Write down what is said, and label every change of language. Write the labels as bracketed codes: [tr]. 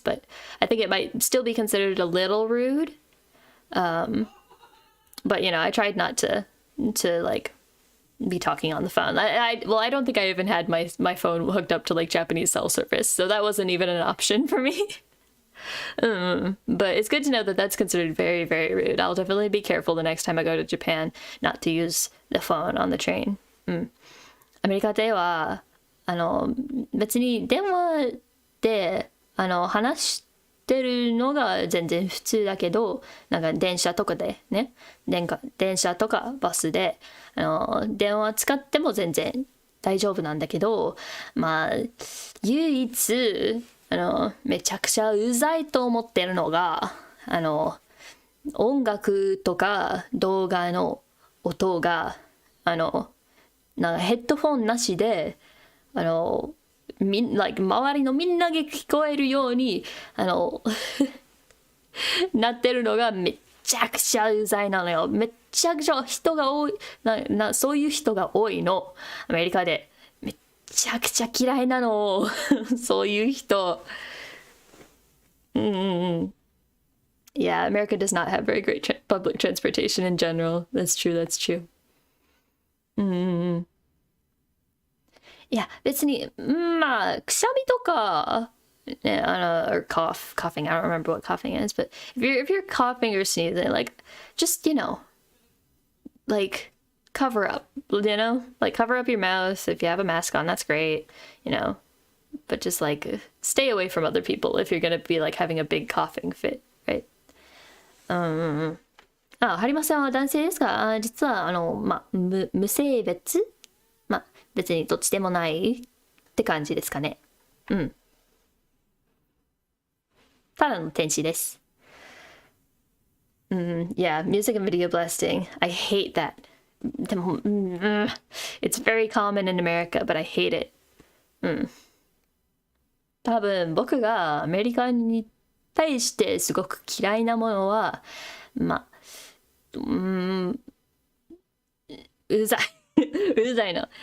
[en] But I think it might still be considered a little rude. But, you know, I tried not to like, be talking on the phone. I don't think I even had my phone hooked up to, like, Japanese cell service. So that wasn't even an option for me. But it's good to know that that's considered very, very rude. I'll definitely be careful the next time I go to Japan not to use the phone on the train. [ja] アメリカでは別に電話で話してるのが全然普通だけど、なんか電車とかでね、電車とかバスで電話使っても全然大丈夫なんだけど、まあ唯一めちゃくちゃうざいと思ってるのが音楽とか動画の音がなんかヘッドフォンなしで周りのみんなが聞こえるようになってるのがめちゃくちゃうざいなのよ。めちゃくちゃ人が多いそういう人が多いの、アメリカで。めちゃくちゃ嫌いなのそういう人。 [en] Yeah, America does not have very great public transportation in general. That's true, that's true. [ja] いや、別に、まあ、くしゃみとか、ね、 [en] or coughing, I don't remember what coughing is, but if you're coughing or sneezing, like, just, you know, like, cover up, you know? Like, cover up your mouth. If you have a mask on, that's great, you know? But just, like, stay away from other people if you're gonna be, like, having a big coughing fit, right? [ja] ハリマさんは男性ですか？実は、まあ、無性別？まあ、別にどっちでもないって感じですかね。ただの天使です。 [en] Yeah, music and video blasting. I hate that. でも、it's very common in America, but I hate it. [ja] 多分僕がアメリカに対してすごく嫌いなものは、まあ、うざいうざいの。